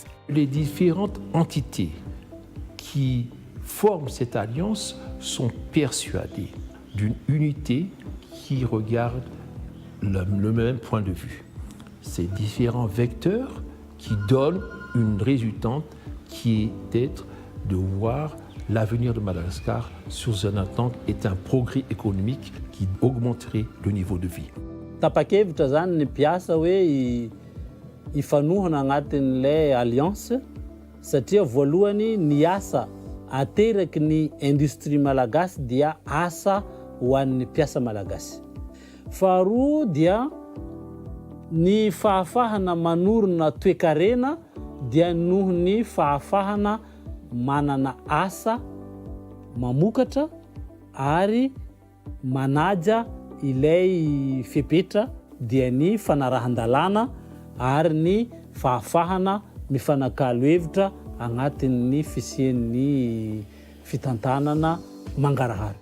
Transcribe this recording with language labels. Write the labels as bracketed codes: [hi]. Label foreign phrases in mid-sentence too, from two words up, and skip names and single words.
[fr] Les différentes entités qui forment cette alliance sont persuadées d'une unité qui regarde le même point de vue. Ces différents vecteurs qui donnent une résultante qui est d'être de voir l'avenir de Madagascar sous un attente est un progrès économique qui augmenterait le niveau de vie. [mg] Tapa-kevitra zany ny mpiasa hoe ifanohana agnatin'ilay alliance satria voalohany ny asa ateraky ny industrie malagasy dia asa ho an'ny mpiasa malagasy. Faharoa dia ny fahafahana manorina toe-karena dia noho ny fahafahana manana asa mamokatra ary manaja ilay fepetra dia ny fanarahan-dalàna ary ny fahafahana mifanakalo hevitra agnatin'ny fisian'ny fitantanana mangarahara.